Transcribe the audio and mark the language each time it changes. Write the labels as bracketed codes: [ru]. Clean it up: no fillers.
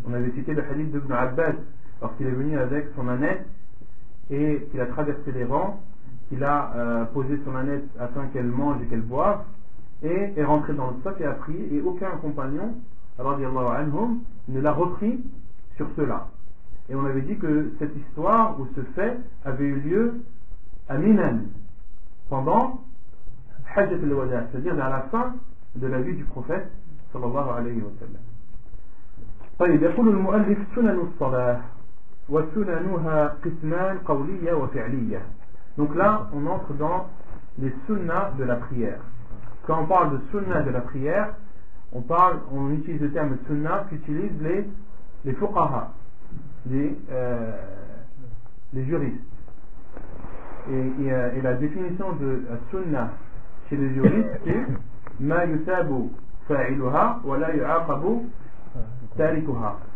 [fr] On avait cité le hadith d'Ibn Abbas lorsqu'il est venu avec son ânette et qu'il a traversé les rangs, qu'il a posé son ânette afin qu'elle mange et qu'elle boive, et est rentré dans le sac et a prié, et aucun compagnon radiyallahu anhum ne l'a repris sur cela. Et on avait dit que cette histoire ou ce fait avait eu lieu à Minan pendant Hajjat al-Wada, c'est-à-dire à la fin de la vie du prophète sallallahu alayhi wa sallam. [ar] طيب يقول المؤلف سنن الصلاة وسننها قسمان قولية وفعلية. [fr] Donc là on entre dans les sunnas de la prière. Quand on parle de sunnah de la prière, on utilise le terme sunnah qu'utilisent les fuqaha, les juristes. Et la définition de la sunnah chez les juristes, c'est [ar] ma yusabu fa'iluha wa la yu'aqabu tarikuha.